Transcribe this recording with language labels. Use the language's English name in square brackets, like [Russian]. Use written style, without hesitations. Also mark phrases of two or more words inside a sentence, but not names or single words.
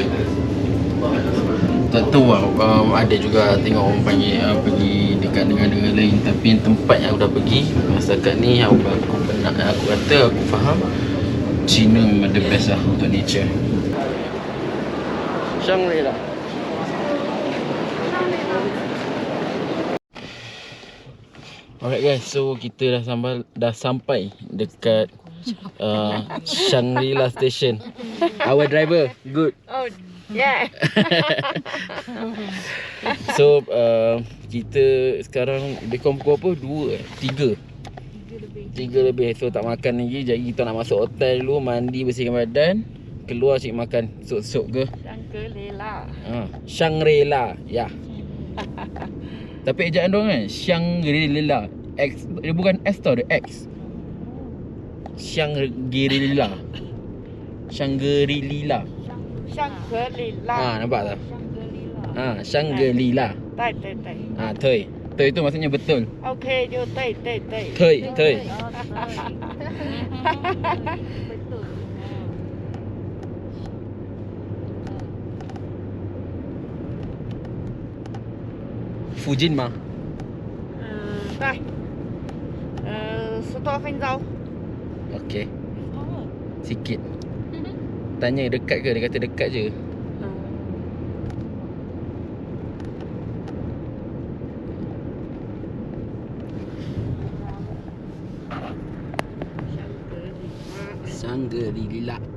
[Malay] Tak tahu lah, ada juga tengok orang panggil pergi dekat negara lain, tapi yang tempat yang aku dah pergi setakat ni, aku kata aku faham China memang [English] the best [Malay] lah untuk nature. Shangri-La. [English] Alright guys, [Malay] so kita dah sampai dekat Shangri-La Station. [English] Our driver, good. Oh, yeah. [Malay] So kita sekarang dekat pukul apa? 3 lebih. So tak makan lagi. Jadi kita nak masuk hotel dulu, mandi, bersihkan badan, keluar cik makan sok-sok ke Shangri-La. Shangri-La, ya. Tapi ejaan diorang kan Shangri-La. X, dia bukan S tau, dia X. Shangri-La. Shangri-La. [Chinese] 香格里拉。 [Malay] nampak tak? Shangri-La. [Chinese] 对对对。 [Malay] Thôi. Thôi tu maksudnya betul. [Chinese] OK， 就对对对。 Thôi. Fujin mah. 对。10多分钟。 [Malay] Okey. Sikit. Tanya dekat ke? Dia kata dekat je. Shangri-La.